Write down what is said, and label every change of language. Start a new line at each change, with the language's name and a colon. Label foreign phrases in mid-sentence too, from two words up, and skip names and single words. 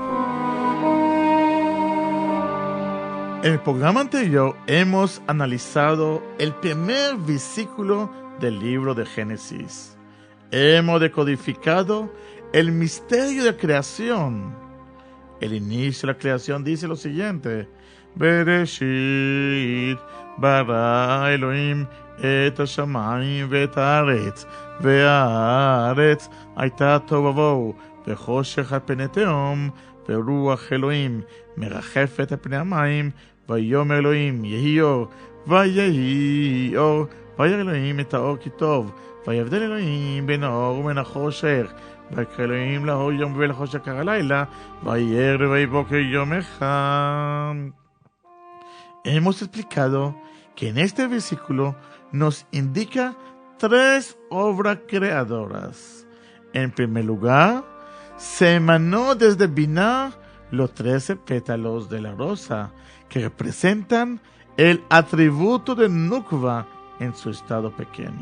Spanish: En el programa anterior hemos analizado el primer versículo del libro de Génesis. Hemos decodificado el misterio de la creación. El inicio de la creación dice lo siguiente:
Hebrew: בראשית ברא אלוהים את השמים ואת הארץ והארץ הייתה תוהו ובוהו וחושך על פני תהום ורוח אלוהים מרחפת על פני המים ויאמר אלוהים יהי אור ויהי אור וירא אלוהים את האור כי טוב ויבדל אלוהים בין האור ובין החושך ויקרא אלוהים לאור יום ולחושך קרא לילה ויהי ערב ויהי בוקר יום אחד.
Spanish: Hemos explicado que en este versículo nos indica tres obras creadoras. En primer lugar, se emanó desde Binah los 13 pétalos de la rosa, que representan el atributo de Nukva en su estado pequeño.